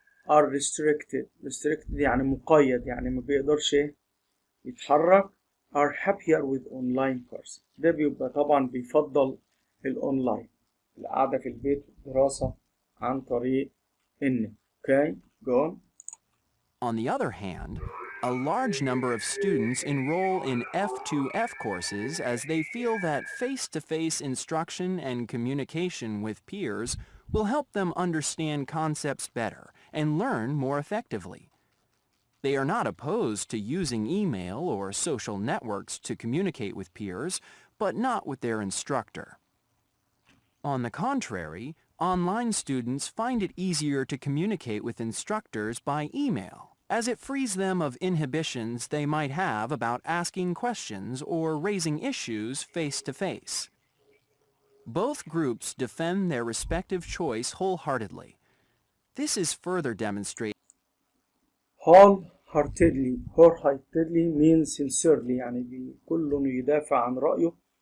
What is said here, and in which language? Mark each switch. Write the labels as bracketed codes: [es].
[en] are restricted [ar] يعني مقيد، يعني ما بيقدرش يتحرك. [en] are happier with online courses. [ar] ده بيبقى طبعا بيفضل الأونلاين، القعدة في البيت والدراسة عن طريق النت. [en] Okay, go on. On the other hand, a large number of students enroll in F2F courses as they feel that face-to-face instruction and communication with peers will help them understand concepts better and learn more effectively. They are not opposed to using email or social networks to communicate with peers, but not with their instructor. On the contrary, online students find it easier to communicate with instructors by email, as it frees them of inhibitions they might have about asking questions or raising issues face-to-face. Both groups defend their respective choice wholeheartedly. This is further demonstrated. wholeheartedly means sincerely، [ar] يعني كل يدافع عن رأيه.